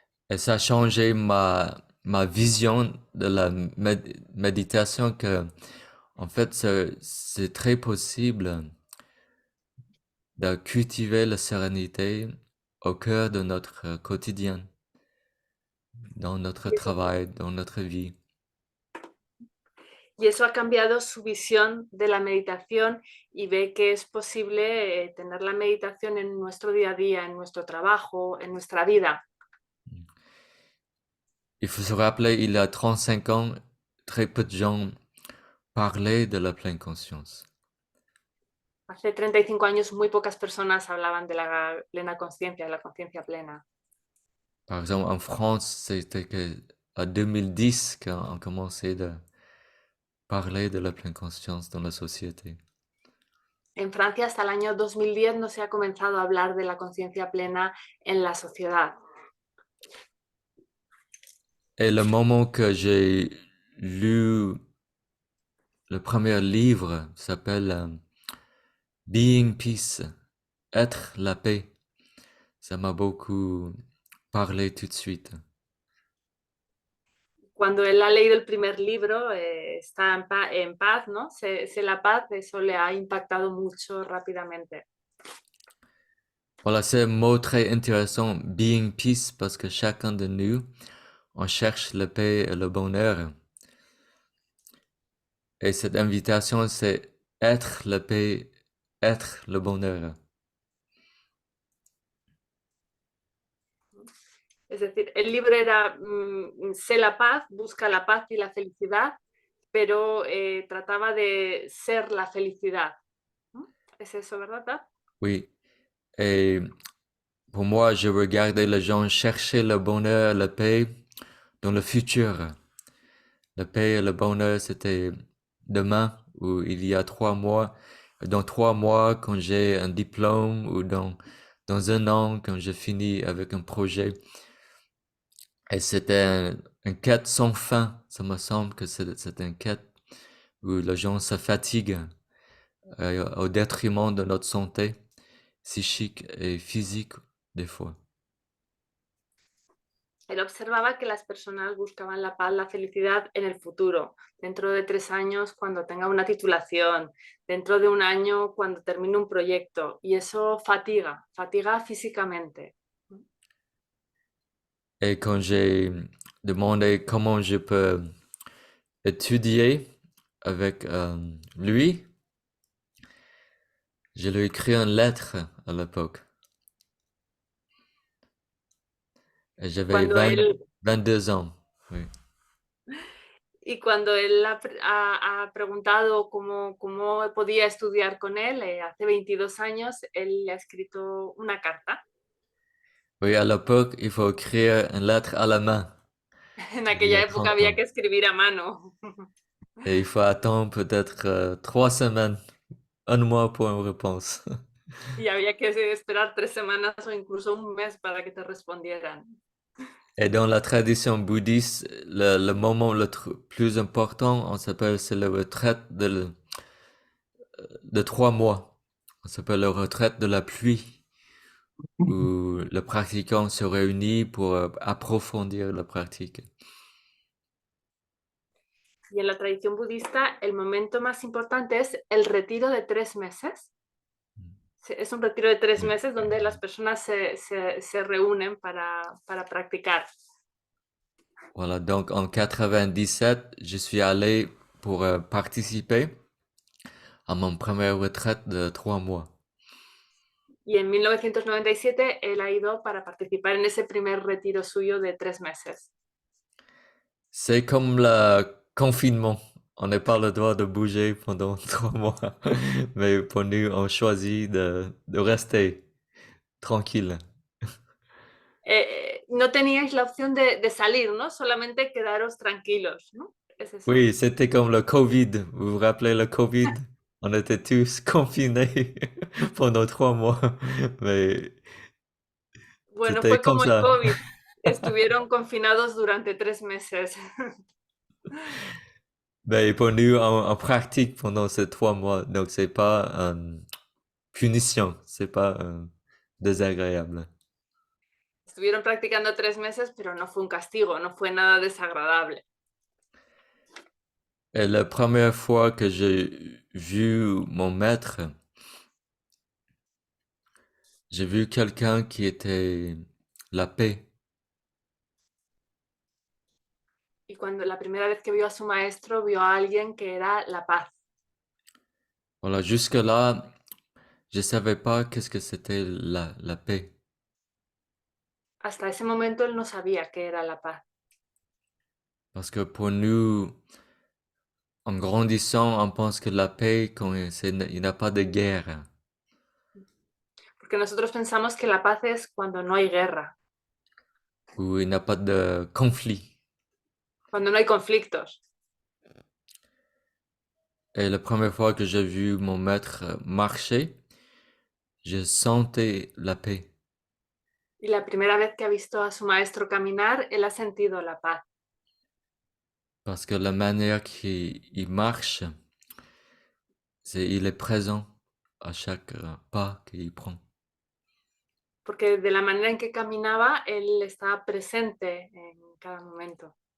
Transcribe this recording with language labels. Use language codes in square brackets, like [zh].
[fr] Et ça a changé ma vision de la méditation que, en fait, c'est très possible de cultiver la sérénité au cœur de notre quotidien, dans notre [es] Y eso, [fr] travail, dans notre vie. [es] y eso ha cambiado su visión de la meditación y ve que es posible tener la meditación en nuestro día a día, en nuestro trabajo, en nuestra vida. [fr] Il faut se rappeler, il y a 35 ans, très peu de gens parlaient de la pleine conscience. [es] Hace 35 años muy pocas personas hablaban de la plena conciencia, de la conciencia plena. [fr] Par exemple, en France, c'était que en 2010 qu'on commençait de parler de la pleine conscience dans la société. [es] En Francia hasta el año 2010 no se ha comenzado a hablar de la conciencia plena en la sociedad. [fr] Et le moment que j'ai lu le premier livre s'appelle Being Peace, être la paix. Ça m'a beaucoup parlé tout de suite. [es] Cuando él ha leído el primer libro, está en paz, ¿no? Sé la paz, eso le ha impactado mucho rápidamente. [fr] Voilà, c'est un mot très intéressant, Being Peace, parce que chacun de nous, on cherche la paix et le bonheur. Et cette invitation, c'est être la paix, être le bonheur. [es] Es decir, el libro era sé la paz, busca la paz y la felicidad, pero trataba de ser la felicidad. ¿Es eso, verdad? [fr] Oui. Et pour moi, je regardais les gens chercher le bonheur, la paix dans le futur. La paix et le bonheur, c'était demain ou il y a 3 mois. Dans 3 mois, quand j'ai un diplôme ou dans 1 an, quand je finis avec un projet. Et c'était une quête sans fin. Ça me semble que c'est une quête où les gens se fatiguent au détriment de notre santé psychique et physique des fois. [es] Él observaba que las personas buscaban la paz, la felicidad en el futuro, dentro de 3 años cuando tenga una titulación, dentro de 1 año cuando termine un proyecto, y eso fatiga físicamente. [fr] Et quand j'ai demandé comment je peux étudier avec lui, je lui ai écrit une lettre à l'époque. Et j'avais 22 ans. Oui. [es] Y cuando él ha preguntado cómo podía estudiar con él, hace 22 años, él le ha escrito una carta. [fr] Oui, à l'époque, il faut écrire une lettre à la main. [es] En [fr] Il y [es] aquella [fr] a [es] época [fr] 30 [es] había [fr] ans. [es] que escribir a mano. [fr] Et il faut attendre peut-être 3 semaines, 1 mois pour une réponse. [es] Y había que esperar 3 semanas o incluso 1 mes para que te respondieran. [fr] Et dans la tradition bouddhiste, le moment le plus important, on s'appelle, c'est la retraite de 3 mois. On s'appelle la retraite de la pluie, où le pratiquant se réunit pour approfondir la pratique. [es] Y en la tradición budista, el momento más importante es el retiro de 3 meses. Es un retiro de 3 meses donde las personas se reúnen para practicar. [fr] Voilà, donc en 97, je suis allé pour participer à mon première retraite de 3 mois. [es] Y en 1997 él ha ido para participar en ese primer retiro suyo de 3 meses. [fr] C'est comme le confinement. On n'a pas le droit de bouger pendant 3 mois. Mais pour nous, on choisit de rester tranquille. [es] No teníais la opción de salir, ¿no? Solamente quedaros tranquilos, ¿no? Es eso. [fr] Oui, c'était comme le COVID. Vous vous rappelez le COVID? On était tous confinés pendant 3 mois. Mais [es] Bueno, [fr] c'était [es] fue [fr] comme [es] como el [fr] ça. [es] COVID. Estuvieron confinados durante 3 meses. [fr] Mais pour nous, on pratique pendant ces 3 mois. Donc, c'est pas une punition. C'est pas désagréable. [es] Estuvieron practicando 3 meses, pero no fue un castigo, no fue nada desagradable. [fr] Et la première fois que j'ai vu mon maître, j'ai vu quelqu'un qui était la paix. [es] Y cuando la primera vez que vio a su maestro, vio a alguien que era la paz. [fr] Voilà, jusque-là, je savais pas qu'est-ce que c'était la paix. [es] Hasta ese momento él no sabía qué era la paz. [fr] Parce que pour nous, en grandissant, on pense que la paix, il n'y a pas de guerre. [es] Porque nosotros pensamos que la paz es cuando no hay guerra, [fr] Ou il n'y a pas de conflit. [es] cuando no hay conflictos. [fr] Et la première fois que j'ai vu mon maître marcher, je sentais la paix. [es] Y la primera vez que ha visto a su maestro caminar, él ha sentido la paz. [fr] Parce que la manière qu'il marche, il est présent à chaque pas qu'il prend. [es] Porque de la manera en que caminaba, él estaba presente en cada momento.